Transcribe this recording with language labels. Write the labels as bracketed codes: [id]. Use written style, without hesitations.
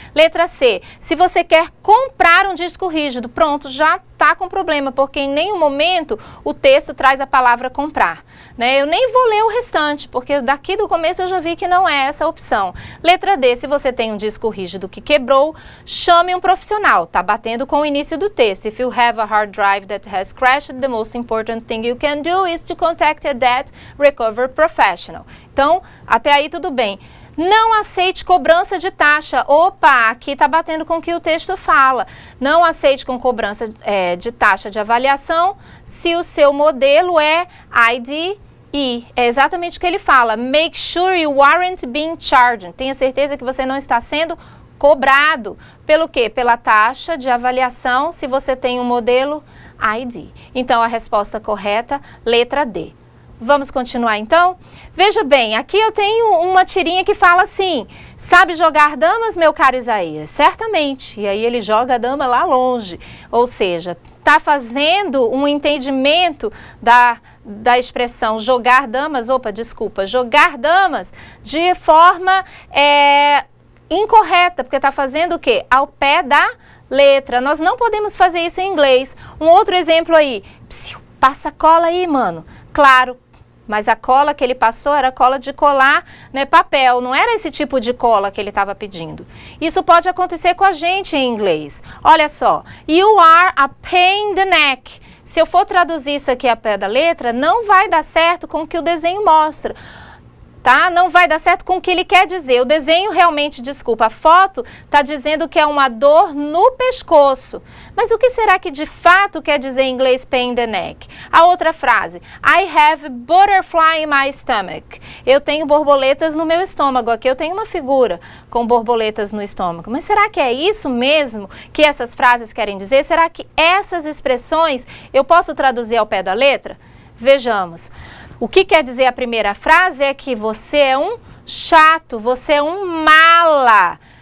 [pt] Letra C, se você quer comprar um disco rígido, pronto, já está com problema, porque em nenhum momento o texto traz a palavra comprar. Né? Eu nem vou ler o restante, porque daqui do começo eu já vi que não é essa a opção. Letra D, se você tem um disco rígido que quebrou, chame um profissional. Está batendo com o início do texto. [en] If you have a hard drive that has crashed, the most important thing you can do is to contact a debt recovery professional. [pt] Então, até aí tudo bem. Não aceite cobrança de taxa. Opa, aqui está batendo com o que o texto fala. Não aceite com cobrança de taxa de avaliação se o seu modelo é IDE. É exatamente o que ele fala. [en] Make sure you aren't being charged. [pt] Tenha certeza que você não está sendo cobrado. Pelo quê? Pela taxa de avaliação se você tem um modelo IDE. Então, a resposta correta, letra D. Vamos continuar então? Veja bem, aqui eu tenho uma tirinha que fala assim, sabe jogar damas, meu caro Isaías? Certamente. E aí ele joga a dama lá longe. Ou seja, está fazendo um entendimento da expressão jogar damas, jogar damas de forma incorreta, porque está fazendo o quê? Ao pé da letra. Nós não podemos fazer isso em inglês. Um outro exemplo aí, passa cola aí, mano. Claro. Mas a cola que ele passou era cola de colar, né, papel, não era esse tipo de cola que ele estava pedindo. Isso pode acontecer com a gente em inglês. Olha só, [en] you are a pain in the neck. [pt] Se eu for traduzir isso aqui a pé da letra, não vai dar certo com o que o desenho mostra. Tá? Não vai dar certo com o que ele quer dizer. O desenho realmente, desculpa, a foto está dizendo que é uma dor no pescoço. Mas o que será que de fato quer dizer em inglês [en] pain in the neck? [pt] A outra frase, [en] I have butterfly in my stomach. [pt] Eu tenho borboletas no meu estômago. Aqui eu tenho uma figura com borboletas no estômago. Mas será que é isso mesmo que essas frases querem dizer? Será que essas expressões eu posso traduzir ao pé da letra? Vejamos. O que quer dizer a primeira frase é que você é um chato, você é um mala.